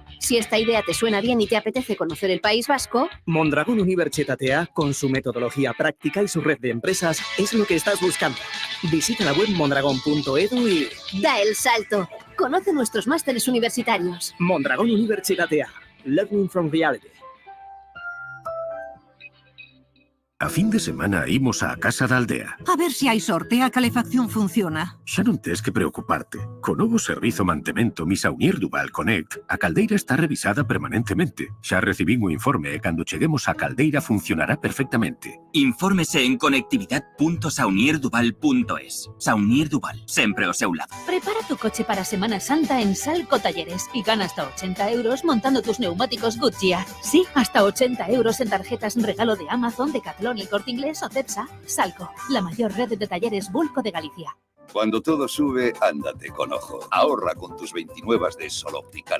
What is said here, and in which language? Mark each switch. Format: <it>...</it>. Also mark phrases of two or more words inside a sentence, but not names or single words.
<es>Si esta idea te suena bien y te apetece conocer el País Vasco, Mondragón Unibertsitatea, con su metodología práctica y su red de empresas, es lo que estás buscando. Visita la web mondragón.edu y da el salto. Conoce nuestros másteres universitarios. Mondragón Unibertsitatea.</es> <en>Learning from reality.</en> <gl>A fin de semana imos á Casa da Aldea. A ver si hai sorte, a calefacción funciona. Xa non tes que preocuparte. Co novo servizo mantemento Misaunier Duval Connect, a caldeira está revisada permanentemente. Xa recibín o informe e cando cheguemos á caldeira funcionará perfectamente. Infórmese en conectividad.saunierduval.es. Saunier Duval, sempre ao seu lado.</gl> <es>Prepara tu coche para Semana Santa en Salco Talleres y gana hasta 80 euros montando tus neumáticos Goodyear. Sí, hasta 80 euros en tarjetas regalo de Amazon, Decathlon, El Corte Inglés o Cepsa. Salco, la mayor red de talleres Bulco de Galicia. Cuando todo sube, ándate con ojo. Ahorra con tus 29 de Sol Optical.</es>